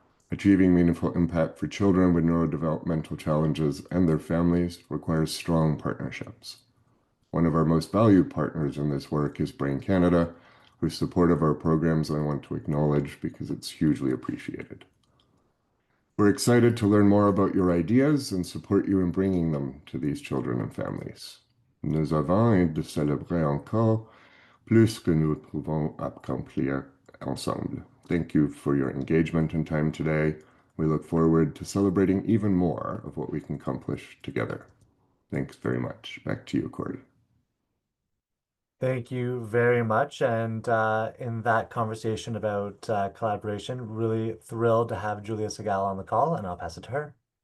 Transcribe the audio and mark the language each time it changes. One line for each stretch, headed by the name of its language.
English: Achieving meaningful impact for children with neurodevelopmental challenges and their families requires strong partnerships. One of our most valued partners in this work is Brain Canada, whose support of our programs I want to acknowledge because it's hugely appreciated. We're excited to learn more about your ideas and support you in bringing them to these children and families.
French: Nous avons de célébrer encore plus que nous pouvons accomplir ensemble.
English: Thank you for your engagement and time today. We look forward to celebrating even more of what we can accomplish together. Thanks very much. Back to you, Corey. Thank you very much. And in that conversation about collaboration, really thrilled to have Julia Segal on the call, and I'll pass it to her.